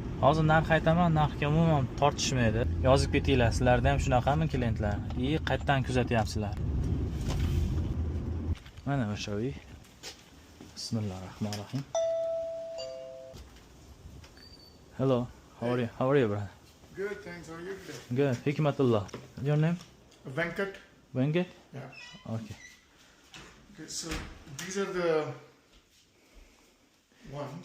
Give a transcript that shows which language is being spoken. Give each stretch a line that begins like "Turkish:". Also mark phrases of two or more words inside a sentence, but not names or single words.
Uzbek: Hozir narx aytaman, narxga umuman tortishmaydi. Yozib ketinglar, sizlarda ham shunaqami klientlar? Qayerdan kuzatyapsizlar? Mana o'sha uy. Bismillahirrahmanirrahim.
English: Hello, how are you, brother? Good, thanks. How are you today? Good. Hikmatullah. Your name? Venkat. Venkat? Yeah. Okay. Okay, so these are the ones.